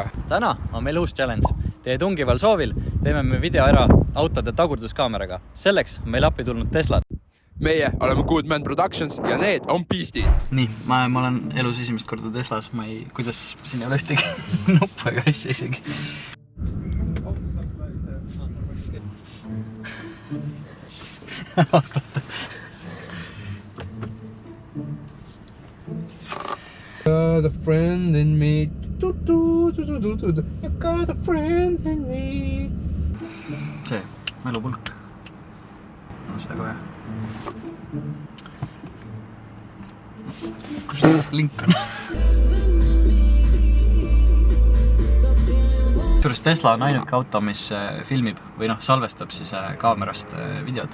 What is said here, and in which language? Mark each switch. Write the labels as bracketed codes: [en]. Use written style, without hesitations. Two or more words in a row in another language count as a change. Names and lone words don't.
[et] Täna on meil uus challenge. Teie tungival soovil teeme me video ära autode tagurduskaameraga. Selleks on meil appi tulnud Teslad. Meie oleme Goodman Productions ja need on Beastid. Nii, ma olen elus esimest korda Teslas. Kuidas siin ei ole ühtegi nuppu ega asja isegi. [en] Got a friend in me. I got a friend in me. [et] See, mälupulk. On seda kohe. Kus see link on? Suurest Tesla on ainuke auto, mis filmib või salvestab siis kaamerast videod.